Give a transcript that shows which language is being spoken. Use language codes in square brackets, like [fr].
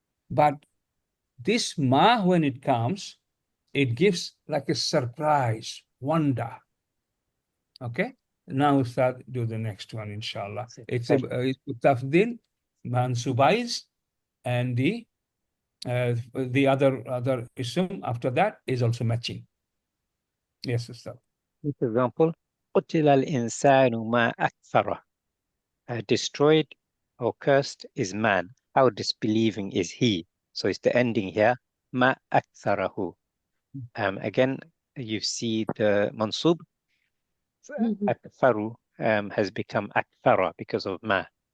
[en] But this ma, when it comes, it gives like a surprise, wonder. Okay? Now we start do the next one, inshallah. It's a tafdil, mansubized, and the other ism after that is also matching. Yes, Ustad. For example, [ar] قتل الإنسان ما أكثره. [en] Destroyed or cursed is man. How disbelieving is he? So it's the ending here. [ar] ما أكثره. [en] Again, you see the mansub. أكثر has become أكثر because of ma.